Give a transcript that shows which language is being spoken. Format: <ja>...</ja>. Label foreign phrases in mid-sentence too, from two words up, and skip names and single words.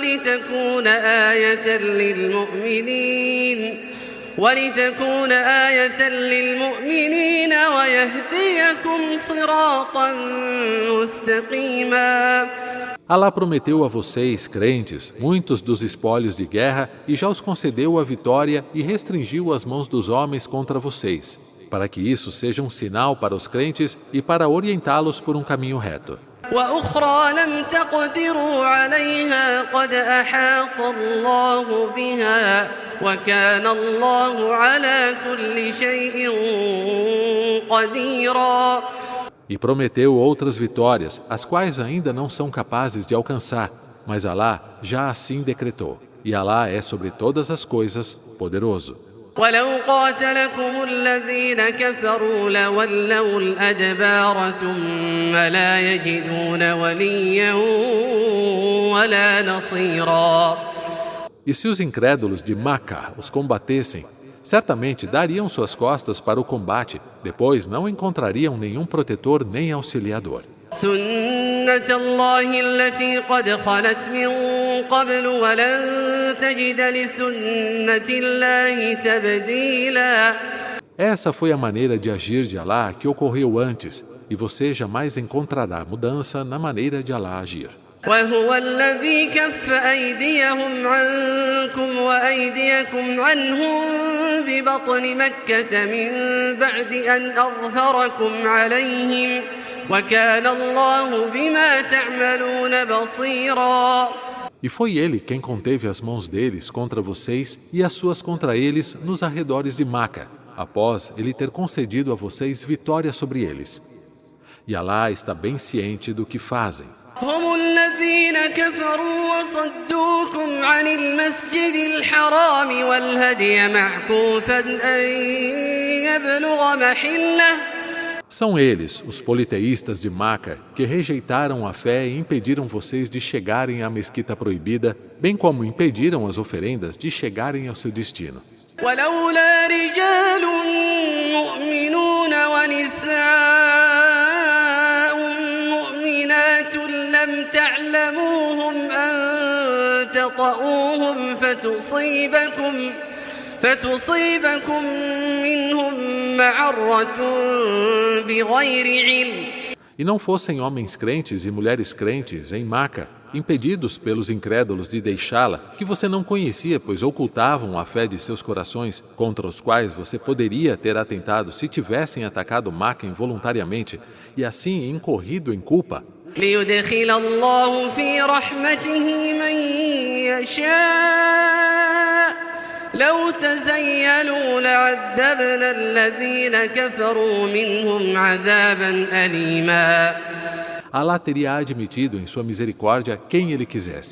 <ar>ولتكون آية للمؤمنين ويهديكم صراطا مستقيما.</ar> <pt>Alá prometeu a vocês, crentes, muitos dos espólios de guerra e já os concedeu a vitória e restringiu as mãos dos homens contra vocês, para que isso seja um sinal para os crentes e para orientá-los por um caminho reto.</pt> <ar>وأخرى لم تقدروا عليها قد أحاط الله بها وكان الله على كل شيء قديرا.</ar> <pt>E prometeu outras vitórias, as quais ainda não são capazes de alcançar, mas Alá já assim decretou. E Alá é sobre todas as coisas poderoso.</pt> <ar>ولو قاتلكم الذين كفروا لولوا الأدبار ثم لا يجدون وليا ولا نصيرا.</ar> <pt>E se os incrédulos de Maca os combatessem, certamente dariam suas costas para o combate, depois não encontrariam nenhum protetor nem auxiliador.</pt> <ar>سنة الله التي قد خلت من قبل ولن تجد لسنة الله تبديلا.</ar> <pt>Essa foi a maneira de agir de Alá que ocorreu antes, e você jamais encontrará mudança na maneira de Alá agir.</pt> <ar>وهو الذي كف أيديهم عنكم وأيديكم عنهم ببطن مكة من بعد أن أظهركم عليهم وكان الله بما تعملون بصيرا.</ar> <pt>E foi ele quem conteve as mãos deles contra vocês e as suas contra eles nos arredores de Maca, após ele ter concedido a vocês vitória sobre eles. E Alá está bem ciente do que fazem.</pt> <ar>هم الذين كفروا وصدوكم عن المسجد الحرام والهدي معكوفا أن يبلغ محله.</ar> <pt>São eles, os politeístas de Maca, que rejeitaram a fé e impediram vocês de chegarem à mesquita proibida, bem como impediram as oferendas de chegarem ao seu destino.</pt> <ar>ولولا رجال مؤمنون ونساء مؤمنات لم تعلموهم أن تطؤوهم فتصيبكم منهم معرة بغير علم.</ar> <pt>E não fossem homens crentes e mulheres crentes em Maca, impedidos pelos incrédulos de deixá-la, que você não conhecia, pois ocultavam a fé de seus corações, contra os quais você poderia ter atentado se tivessem atacado Maca involuntariamente, e assim incorrido em culpa.</pt> <ar>ليدخل الله في رحمته من يشاء لو تزيلوا لعذبنا الذين كفروا منهم عذابا أليما.</ar> <pt>Alá teria admitido em sua misericórdia quem ele quisesse.</pt>